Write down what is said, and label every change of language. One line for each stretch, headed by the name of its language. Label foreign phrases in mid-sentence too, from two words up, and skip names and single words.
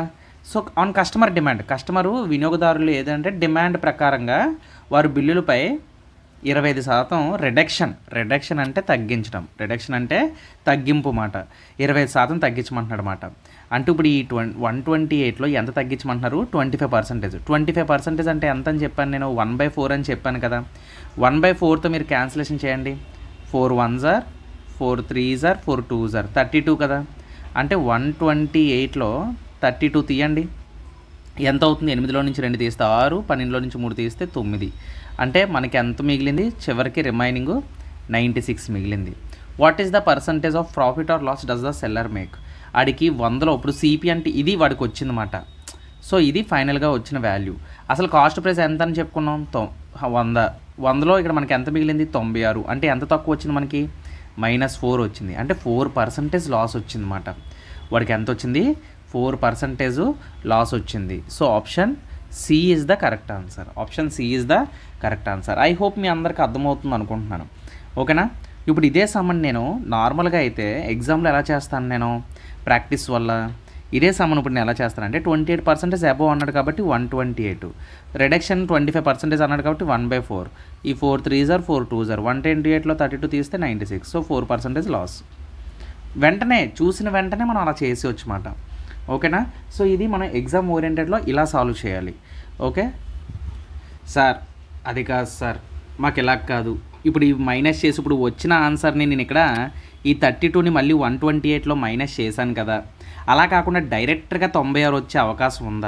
English: So on customer demand,
Telugu: కస్టమరు వినియోగదారులు ఏదంటే డిమాండ్ ప్రకారంగా వారు బిల్లులపై 25% రిడక్షన్ అంటే తగ్గించడం, రిడక్షన్ అంటే తగ్గింపు మాట, 25% తగ్గించమంటున్నాడు అన్నమాట. అంటే ఇప్పుడు ఈ 128లో ఎంత తగ్గించమంటున్నారు, 25%. 25% అంటే ఎంత అని చెప్పాను నేను, 1/4 అని చెప్పాను కదా. 1/4తో మీరు క్యాన్సిలేషన్ చేయండి.
English: 4 1s are 4 3s are 4 2s are 32
Telugu: కదా. అంటే 128లో 32 తీయండి, ఎంత అవుతుంది, 8లో నుంచి 2 తీస్తే 6, 12లో నుంచి 3 తీస్తే 9. అంటే మనకి ఎంత మిగిలింది, చివరికి రిమైనింగ్ 96 మిగిలింది.
English: What is the percentage of profit or loss does the seller make.
Telugu: ఆడికి 100లో ఇప్పుడు సిపి అంటే ఇది వాడికి వచ్చిందన్నమాట. సో ఇది ఫైనల్గా వచ్చిన వాల్యూ. అసలు
English: cost price
Telugu: ఎంత అని చెప్పుకున్నాం, 100లో ఇక్కడ మనకి ఎంత మిగిలింది, 96. అంటే ఎంత తక్కువ వచ్చింది మనకి, -4 వచ్చింది. అంటే 4% లాస్ వచ్చిందన్నమాట. వాడికి ఎంత వచ్చింది, 4% లాస్ వచ్చింది.
English: So option C is the correct answer. Option C is the correct answer. I hope
Telugu: మీ అందరికి అర్థమవుతుంది అనుకుంటున్నాను, ఓకేనా? ఇప్పుడు ఇదే సమ్మన్ నేను నార్మల్గా అయితే ఎగ్జామ్లో ఎలా చేస్తాను, నేను ప్రాక్టీస్ వల్ల ఇదే సమ్మన్ ఇప్పుడు నేను ఎలా చేస్తానంటే 28% అబోవ్ అన్నాడు కాబట్టి 128, రిడక్షన్ 25% అన్నాడు కాబట్టి 1/4, ఈ
English: 4 3s are 4 2s are
Telugu: 128లో 32 తీస్తే 96. సో 4% లాస్. వెంటనే చూసిన వెంటనే మనం అలా చేసేవచ్చు అన్నమాట, ఓకేనా? సో ఇది మనం
English: exam oriented
Telugu: ఇలా సాల్వ్ చేయాలి, ఓకే? సార్ అది కాదు సార్, మాకు ఇలా కాదు ఇప్పుడు ఇవి మైనస్ చేసి ఇప్పుడు వచ్చిన ఆన్సర్ని నేను ఇక్కడ ఈ 32ని మళ్ళీ 128లో మైనస్ చేశాను కదా, అలా కాకుండా డైరెక్ట్గా 96 వచ్చే అవకాశం ఉందా?